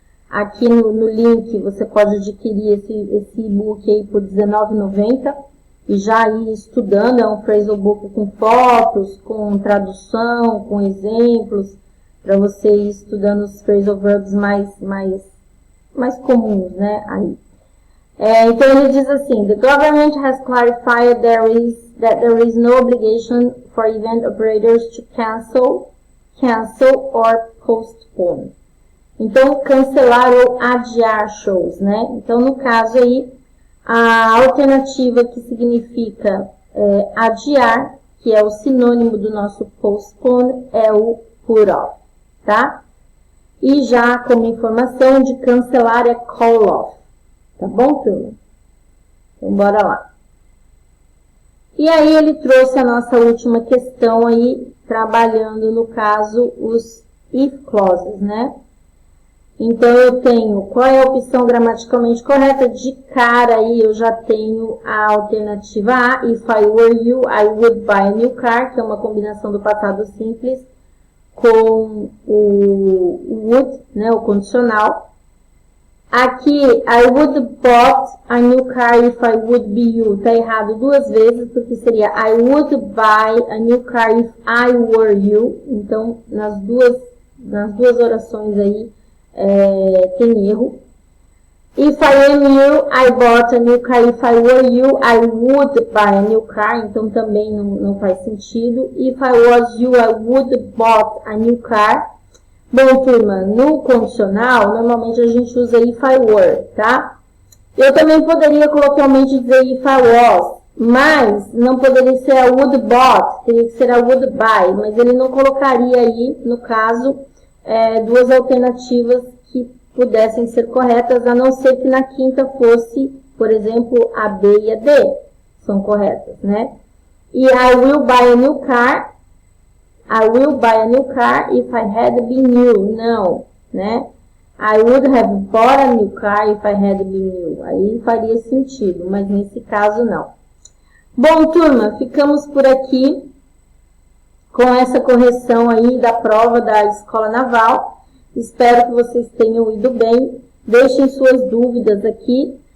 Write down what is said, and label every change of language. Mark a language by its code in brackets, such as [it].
[pt] Aqui no link você pode adquirir esse e-book aí por R$19,90 e já ir estudando. É um phrasal book com fotos, com tradução, com exemplos, para você ir estudando os phrasal verbs mais comuns, né? Aí. Então ele diz assim, [en] the government has clarified that there is no obligation for event operators to cancel or postpone. [pt] Então, cancelar ou adiar shows, né? Então, no caso aí, a alternativa que significa adiar, que é o sinônimo do nosso postpone, é o put off, tá? E já como informação de cancelar é call off. Tá bom, turma? Então, bora lá. E aí, ele trouxe a nossa última questão aí, trabalhando, no caso, os if clauses, né? Então, eu tenho qual é a opção gramaticalmente correta? De cara aí, eu já tenho a alternativa A, [en] if I were you, I would buy a new car, [pt] que é uma combinação do passado simples com o would, né, o condicional. [en] Aqui, I would bought a new car if I would be you. [pt] Tá errado duas vezes, porque seria [en] I would buy a new car if I were you. [pt] Então, nas duas orações aí, tem erro. [en] If I am you, I bought a new car. If I were you, I would buy a new car. [pt] Então, também não faz sentido. [en] If I was you, I would bought a new car. [pt] Bom, turma, no condicional, normalmente a gente usa [en] if I were, [pt] tá? Eu também poderia coloquialmente dizer [en] if I was, [pt] mas não poderia ser a would bought, teria que ser a would buy, mas ele não colocaria aí, no caso, duas alternativas que pudessem ser corretas, a não ser que na quinta fosse, por exemplo, a B e a D, são corretas, né? [en] E I will buy a new car, I will buy a new car if I had been you. [pt] Não, né? [en] I would have bought a new car if I had been you. [pt] Aí faria sentido, mas nesse caso não. Bom, turma, ficamos por aqui com essa correção aí da prova da Escola Naval. Espero que vocês tenham ido bem. Deixem suas dúvidas aqui.